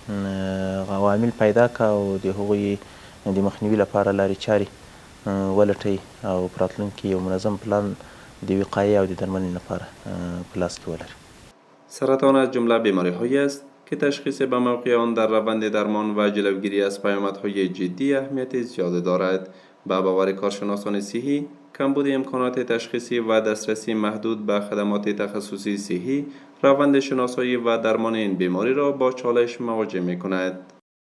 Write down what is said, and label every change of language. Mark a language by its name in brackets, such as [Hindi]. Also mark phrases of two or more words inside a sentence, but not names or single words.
[Pashto] عوامل پیدا کړه او د هغوی د مخنیوي لپاره لارې چارې ولټوي او په راتلونکي یو منظم پلان د وقایې او د درملنې لپاره په لاس کې ولري. [Persian] سرطان از جمله بیماری‌هایی است که تشخیص به موقع آن در روند درمان و جلوگیری از پیامدهای جدی اهمیت زیاد دارد. به باور کارشناسان صحی، کمبود امکانات تشخیصی و دسترسی محدود به خدمات تخصصی صحی، روند شناسایی و درمان این بیماری را با چالش مواجه می‌کند.